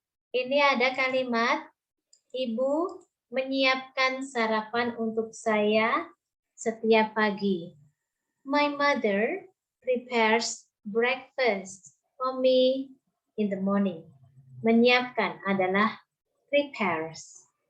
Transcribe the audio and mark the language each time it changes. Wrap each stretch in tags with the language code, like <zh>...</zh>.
<id>Ini ada kalimat, Ibu menyiapkan sarapan untuk saya setiap pagi.</id> <en>My mother prepares breakfast for me in the morning.</en> <id>Menyiapkan adalah prepares.</id>